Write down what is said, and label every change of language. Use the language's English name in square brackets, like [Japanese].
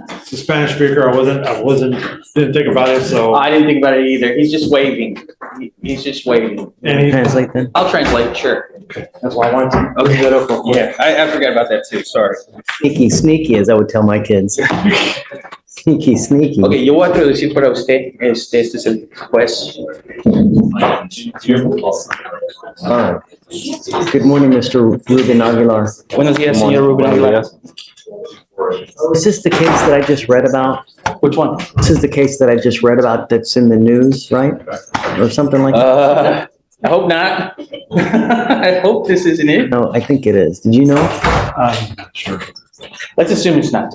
[English] The Spanish speaker, didn't think about it, so. I didn't think about it either. He's just waving. He's just waving. And he, Translate then. I'll translate, sure. that's why I wanted to. Okay. That up real quick. Yeah, I forgot about that too, sorry. Sneaky, as I would tell my kids. Sneaky. [Spanish] Ok, yo voy a traducir para usted. Este es el juez. [English] All right. Good morning, Mr. Ruben Aguilar. [Spanish] Buenos días, señor Ruben Aguilar. [English] Is this the case that I just read about? Which one? This is the case that I just read about that's in the news, right? Or something like that? I hope not. I hope this isn't it. No, I think it is. Did you know? I'm not sure. Let's assume it's not.